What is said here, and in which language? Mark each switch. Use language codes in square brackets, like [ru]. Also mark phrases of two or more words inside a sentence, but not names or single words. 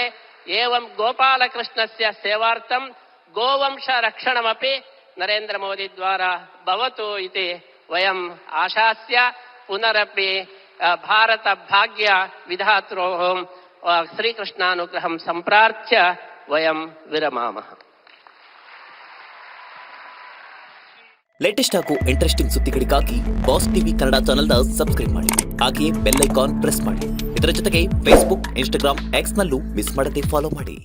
[sa] एवं गोपालकृष्णस्य सेवार्थं गोवंशरक्षणमपि नरेन्द्रमोदी द्वारा भवतु इति वयम् आशास्य पुनरपि भारत भाग्य विधात्रोः श्रीकृष्णानुग्रहं सम्प्रार्थ्य ವಯಂ ವಿರಮಾಮಃ. [kn] ಲೇಟೆಸ್ಟ್ ಹಾಗೂ ಇಂಟ್ರೆಸ್ಟಿಂಗ್ ಸುದ್ದಿಗಳಿಗಾಗಿ ಬಾಸ್ ಟಿವಿ ಕನ್ನಡ ಚಾನೆಲ್ನ ಸಬ್ಸ್ಕ್ರೈಬ್ ಮಾಡಿ. ಹಾಗೆಯೇ [en] bell icon press [kn] ಮಾಡಿ. ಇದರ ಜೊತೆಗೆ ಫೇಸ್ಬುಕ್, ಇನ್ಸ್ಟಾಗ್ರಾಮ್, ಎಕ್ಸ್ ನಲ್ಲೂ ಮಿಸ್ ಮಾಡದೆ ಫಾಲೋ ಮಾಡಿ.